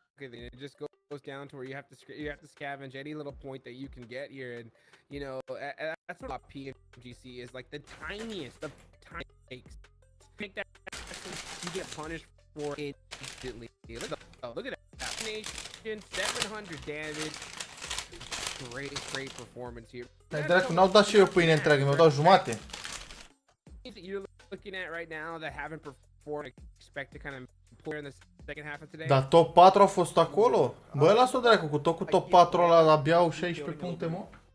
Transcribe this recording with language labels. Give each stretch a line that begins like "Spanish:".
English: It just goes down to where you have to scavenge any little point that you can get here, and you know that's what PMGC is, like the tiniest of tiny mistakes. Pick that, you get punished for it instantly. Look at that. Nation 700 damage. Great performance here.
Romanian: Dai dracu, n-au dat și eu pâine întreagă, mi-au dat jumate.
English: You're looking at right now that haven't performed, expect to kind of pull in the second half of today.
Romanian: Dar top 4 a fost acolo? Bă, lasă-o dracu, cu tot cu top 4 ăla abia au 16 puncte, mă.